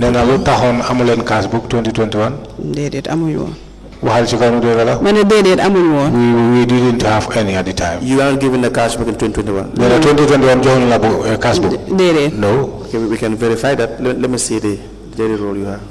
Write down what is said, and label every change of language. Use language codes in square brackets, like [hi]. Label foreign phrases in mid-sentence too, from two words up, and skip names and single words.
[wo] Then lu taxoon amuleen [en] cash book [wo] 2021. Déedéet amuñu woon. Waxal ci kaw nu dégg la. Ma ne déedéet amuñu woon. [en] We didn't have any at the time. You are not given the cash book in 2021? [wo] Then 2021 joxuñu la [en] cash book. [wo] Déedéet. [en] No. Okay, we can verify that. Let me see the daily roll you have.